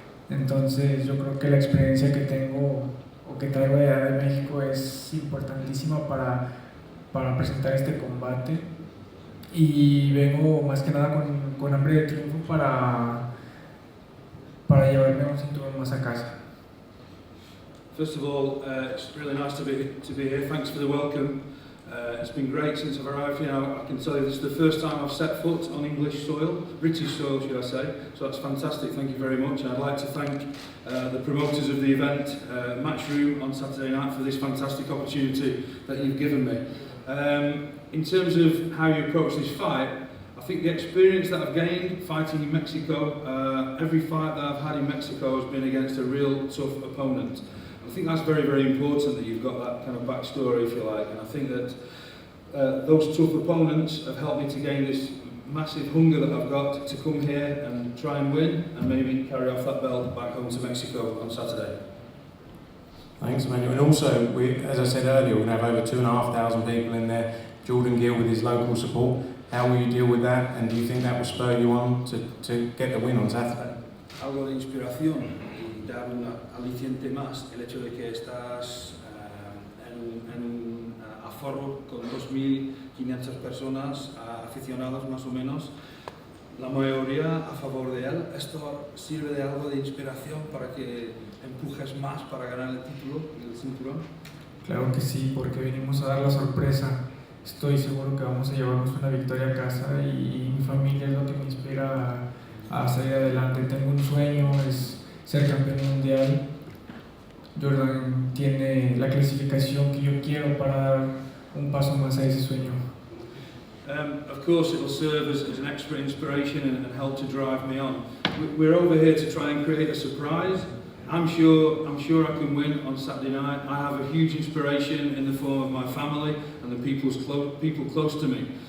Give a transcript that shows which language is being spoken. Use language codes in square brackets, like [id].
[es] Entonces yo creo que la experiencia que tengo o que traigo allá de México es importantísima para presentar este combate. Y vengo más que nada con hambre de triunfo para llevarme un cinturón más a casa. [en] First of all, it's really nice to be here. Thanks for the welcome. It's been great since I've arrived here. I can tell you this is the first time I've set foot on English soil, British soil should I say, so that's fantastic, thank you very much. And I'd like to thank the promoters of the event, Matchroom on Saturday night, for this fantastic opportunity that you've given me. In terms of how you approach this fight, I think the experience that I've gained fighting in Mexico, every fight that I've had in Mexico has been against a real tough opponent. I think that's very, very important that you've got that kind of backstory, if you like, and I think that those tough opponents have helped me to gain this massive hunger that I've got to come here and try and win and maybe carry off that belt back home to Mexico on Saturday. Thanks, Emmanuel. And also, as I said earlier, we're going to have over 2,500 people in there. Jordan Gill with his local support. How will you deal with that? And do you think that will spur you on to get the win on Saturday? [es] Algo de inspiración y dar un aliciente más, el hecho de que estás en un aforo con 2.500 personas, aficionados más o menos, la mayoría a favor de él. ¿Esto sirve de algo de inspiración para que empujes más para ganar el título, el cinturón? Claro que sí, porque venimos a dar la sorpresa. Estoy seguro que vamos a llevarnos una victoria a casa y mi familia es lo que me inspira a salir adelante. Tengo un sueño, es ser campeón mundial. Jordan tiene la clasificación que yo quiero para dar un paso más a ese sueño. [en] Of course, it will serve as an extra inspiration and help to drive me on. We're over here to try and create a surprise. I'm sure I can win on Saturday night. I have a huge inspiration in the form of my family and the people close to me.